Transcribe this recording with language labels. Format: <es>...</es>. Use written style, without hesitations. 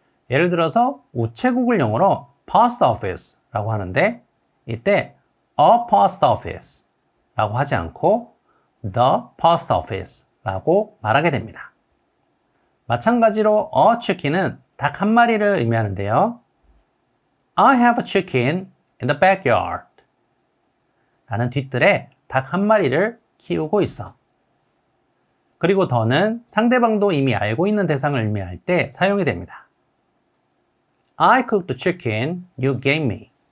<ko>예를 들어서 우체국을 영어로 post office 라고 하는데 이때 a post office 라고 하지 않고 the post office 라고 말하게 됩니다. 마찬가지로 a chicken은 닭 한 마리를 의미하는데요.</ko> <en>I have a chicken in the backyard.</en> <ko>나는 뒤뜰에 닭 한 마리를 키우고 있어. 그리고 더는 상대방도 이미 알고 있는 대상을 의미할 때 사용이 됩니다.</ko> <en>I cooked the chicken you gave me.</en>